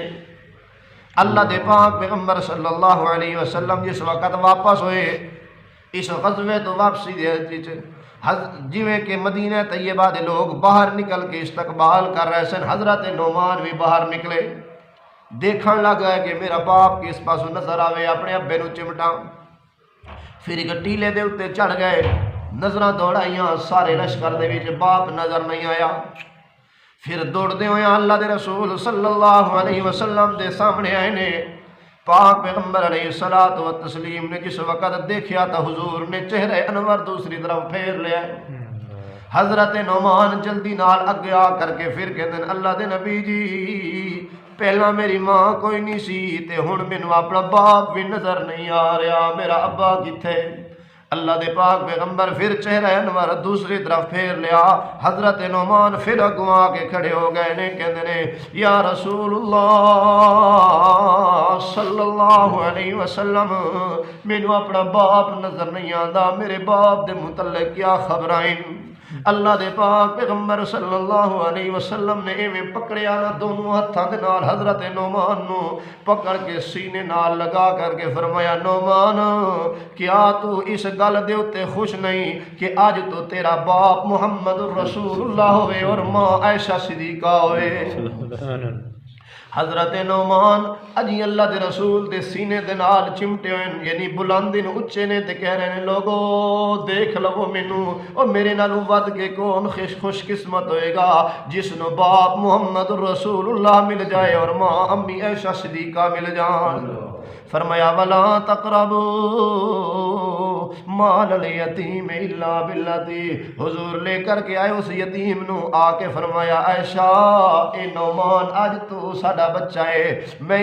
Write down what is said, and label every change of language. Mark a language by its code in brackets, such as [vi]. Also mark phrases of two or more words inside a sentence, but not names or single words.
[pa] اللہ دے پاک پیغمبر [ar] صلی اللہ علیہ وسلم [pa] جس وقت واپس ہوئے اس غزوے تو واپسی دے جویں کہ مدینہ طیبہ دے لوگ باہر نکل کے استقبال کر رہے سن، حضرت نعمان بھی باہر نکلے، دیکھن لگا ہے کہ میرا باپ کس پاسوں نظر آوے، اپنے ابے نو چمٹا، پھر ایک ٹیلے دے اتے چڑھ گئے، نظراں دوڑائیاں، سارے لشکر دے وچ باپ نظر نہیں آیا، پھر دوڑدے ہوئے اللہ دے رسول [ar] صلی اللہ علیہ وسلم [pa] دے سامنے آئے نے، پاک پیغمبر [ar] علیہ الصلوۃ والتسلیم [pa] نے جس وقت دیکھیا تا حضور نے چہرے انور دوسری طرف پھیر لیا، حضرت نعمان جلدی نال اگے آ کر کے پھر کہندے اللہ دے نبی جی پہلا میری ماں کوئی نہیں سی تے ہن مینوں اپنا باپ بھی نظر نہیں آ رہا، میرا ابا کتھے؟ اللہ دے پاک پیغمبر پھر چہرہ انور دوسری طرف پھیر لیا، حضرت نعمان پھر اگوں آ کے کھڑے ہو گئے نے، کہندے نے [ar] یا رسول اللہ صلی اللہ علیہ وسلم [pa] مینوں اپنا باپ نظر نہیں آندا، میرے باپ دے متعلق کیا خبرائیں؟ اللہ دے پاک پیغمبر [ar] صلی اللہ علیہ وسلم [pa] نے ایویں پکڑیا نا دونوں ہتھاں دے نال حضرت نعمان نو پکڑ کے سینے نال لگا کر کے فرمایا نعمان کیا تو اس گل دے اتے خوش نہیں کہ آج تو تیرا باپ محمد رسول اللہ ہوئے اور ماں عائشہ صدیقہ ہوئے؟ حضرت نعمان اجی اللہ دے رسول دے سینے دے نال چمٹے ہوئے یعنی بلندی نو اچے نے تے کہہ رہے ہیں لوگو دیکھ لو مینوں او میرے نالوں ود کے کون خوش قسمت ہوئے گا جس نو باپ محمد رسول اللہ مل جائے اور ماں امی عائشہ صدیقہ مل جان فرمایا [ar] ولا تقربوا مال الیتیم الا باللتی [pa] حضور لے کر کے آئے اس یتیم نو آ کے فرمایا عائشہ اے نعمان اج تو ساڈا بچہ ہے میں